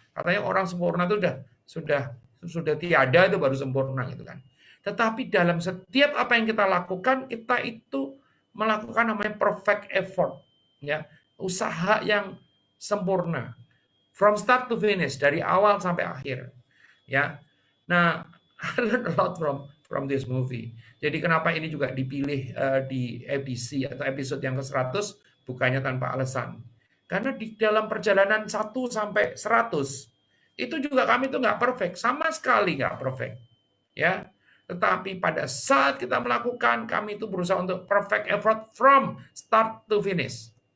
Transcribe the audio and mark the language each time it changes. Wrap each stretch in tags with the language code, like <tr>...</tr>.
<id>Katanya orang sempurna itu sudah tiada itu baru sempurna gitu kan. Tetapi dalam setiap apa yang kita lakukan, kita itu melakukan namanya</id> <en>perfect effort,</en> <id>ya, usaha yang sempurna,</id> <en>from start to finish,</en> <id>dari awal sampai akhir, ya.</id> <en>Nah, I learned a lot from this movie.</en> <id>Jadi kenapa ini juga dipilih di edisi atau episode yang ke-100 bukannya tanpa alasan. Karena di dalam perjalanan 1 sampai 100 itu juga kami itu nggak perfect, sama sekali nggak perfect, ya. Tetapi pada saat kita melakukan, kami itu berusaha untuk</id> <en>perfect effort from start to finish.</en>